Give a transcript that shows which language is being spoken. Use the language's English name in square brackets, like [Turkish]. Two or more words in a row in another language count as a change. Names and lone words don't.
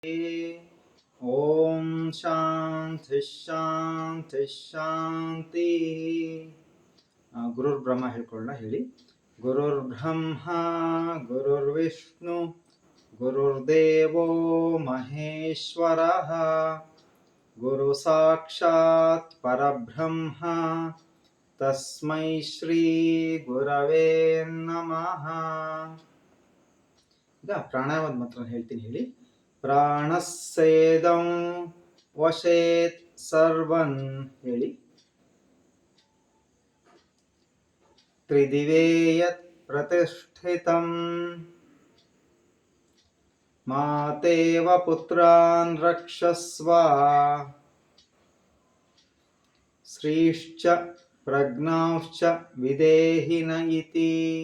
[Sanskrit] ಓಂ ಶಾಂತಿ ಶಾಂತಿ ಶಾಂತಿ. ಗುರುರ್ ಬ್ರಹ್ಮ [Kannada] ಹೇಳ್ಕೊಳ್ಳೋಣ. ಹೇಳಿ. [Sanskrit] ಗುರುರ್ ಬ್ರಹ್ಮ ಗುರುರ್ ವಿಷ್ಣು ಗುರುರ್ದೇವೋ ಮಹೇಶ್ವರ ಗುರು ಸಾಕ್ಷಾತ್ ಪರಬ್ರಹ್ಮ ತಸ್ಮೈ ಶ್ರೀ ಗುರವೇ ನಮಃ. [Kannada] ಈಗ ಪ್ರಾಣಾಯಾಮದ ಮಂತ್ರ ಹೇಳ್ತೀನಿ. ಹೇಳಿ. [Sanskrit] ಪ್ರಾಣಸ್ಸೇದಂ ವಶೇತ್ ಸರ್ವನ್. ಹೇಳಿ. ತ್ರಿದಿವೇ ಯತ್ ಪ್ರತಿಷ್ಠಿತಂ ಮಾತೇವ ಪುತ್ರಾನ್ ರಕ್ಷಸ್ವ ಶ್ರೀಶ್ಚ ಪ್ರಜ್ಞಾಶ್ಚ ವಿದೇಹಿನ ಇತಿ.